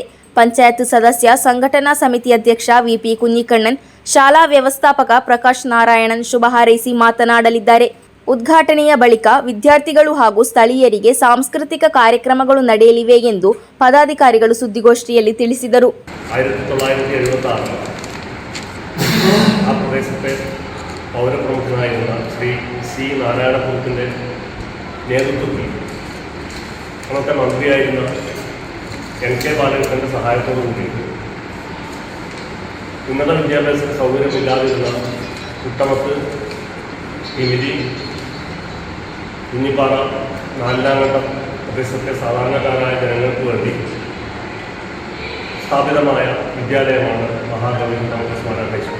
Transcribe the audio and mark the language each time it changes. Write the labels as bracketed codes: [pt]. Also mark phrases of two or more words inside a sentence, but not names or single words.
[kn] ಪಂಚಾಯತ್ ಸದಸ್ಯ, ಸಂಘಟನಾ ಸಮಿತಿ ಅಧ್ಯಕ್ಷ ವಿಪಿ ಕುഞ്ഞിಕಣ್ಣನ್, ಶಾಲಾ ವ್ಯವಸ್ಥಾಪಕ ಪ್ರಕಾಶ್ ನಾರಾಯಣನ್ ಶುಭ ಹಾರೈಸಿ ಮಾತನಾಡಲಿದ್ದಾರೆ. ಉದ್ಘಾಟನೆಯ ಬಳಿಕ ವಿದ್ಯಾರ್ಥಿಗಳು ಹಾಗೂ ಸ್ಥಳೀಯರಿಗೆ ಸಾಂಸ್ಕೃತಿಕ ಕಾರ್ಯಕ್ರಮಗಳು ನಡೆಯಲಿವೆ ಎಂದು ಪದಾಧಿಕಾರಿಗಳು ಸುದ್ದಿಗೋಷ್ಠಿಯಲ್ಲಿ ತಿಳಿಸಿದರು. [ml] 1976 ആ പ്രദേശത്തെ പൗരപ്രമുഖനായിരുന്ന ശ്രീ സി നാരായണക്കുറുപ്പിൻ്റെ നേതൃത്വത്തിൽ അന്നത്തെ മന്ത്രിയായിരുന്ന NK ബാലകൃഷ്ണൻ്റെ സഹായത്തോടുകൂടി ഉന്നത വിദ്യാഭ്യാസത്തിന് സൗകര്യമില്ലാതിരുന്ന കുട്ടമത്ത്, തിമിരി, കുഞ്ഞിപ്പാറ, നാലിലാങ്കണ്ടം പ്രദേശത്തെ സാധാരണക്കാരായ ജനങ്ങൾക്ക് വേണ്ടി സ്ഥാപിതമായ വിദ്യാലയമാണ് മഹാകവി കുട്ടമത്ത് സ്മാരക ഹൈസ്കൂൾ.